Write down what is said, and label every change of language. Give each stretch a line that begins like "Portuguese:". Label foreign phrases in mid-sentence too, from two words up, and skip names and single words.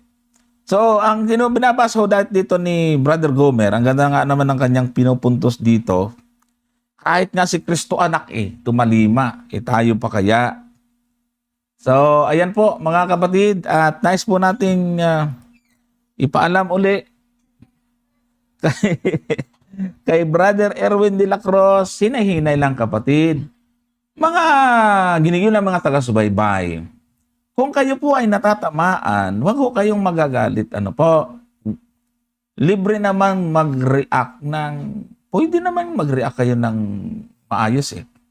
Filipino: So, ang binabasa ko dito ni Brother Gomer, ang ganda nga naman ng kanyang pinupuntos dito, kahit nga si Kristo anak tumalima, tayo pa kaya. So, ayan po mga kapatid, at nice po nating ipaalam uli kay Brother Erwin de la Cruz, hinahinay lang kapatid. Mga ginigil ng mga taga-subaybay. kung kayo po ay natatamaan, wag ho kayong magagalit. Ano po? Libre naman mag-react ng, pwede naman mag-react kayo ng maayos eh.